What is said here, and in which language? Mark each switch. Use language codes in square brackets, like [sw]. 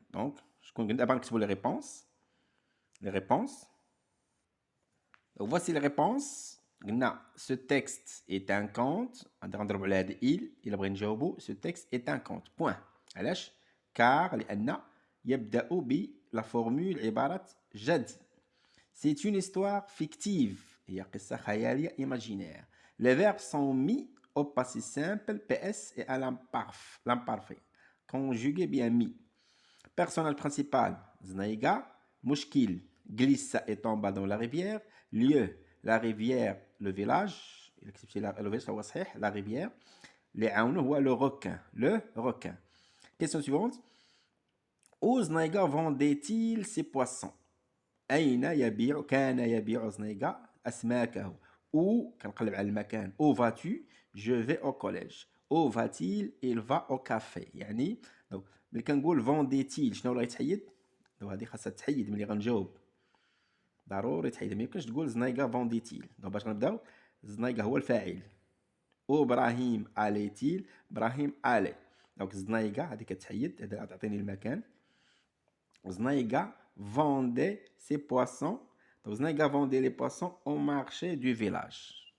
[ar] donc شكون قلنا دابا نكتبوا [fr] les réponses. donc voici les réponses. قلنا ce texte est un conte. [ar] غنضربوا على هذا إلا بغينا نجاوبوا [fr] ce texte est un conte. point. [ar] علاش؟ كار لأن يبدأ بلا فورمول عبارة جدي. [fr] c'est une histoire fictive. [ar] هي قصة خيالية imaginaire. [fr] les verbes sont mis au passé simple PS et à l'imparfait. conjugué bien mis. personnage principal زنيقة. مشكل glissa et tomba dans la rivière. lieu la rivière le village. [ar] إلا كتبتي le village هو صحيح. [fr] la rivière. [ar] اللي عاونو هو le requin. [fr] question suivante. [ar] où زنيقة [fr] vendait-il ses poissons؟ [ar] أين كان يبيع زنيقة أسماكه؟ où كنقلب على المكان. [fr] où vas-tu؟ je vais au collège. où va-t-il؟ il va au café. [ar] يعني ملي كنقول vendait-il شنو اللي غيتحيد؟ هذه خاصها تحيد ملي غنجاوب، ضروري تحيد. ما يمكنش تقول زنيقة vendait-il. باش غنبداو زنيقة هو الفاعل. ابراهيم allait-il؟ ابراهيم allait. دونك زنيقة هذه كتحيد، هذا تعطيني المكان. [fr] زنيقة vendait ses poissons. donc زنيقة vendait les poissons au marché du village.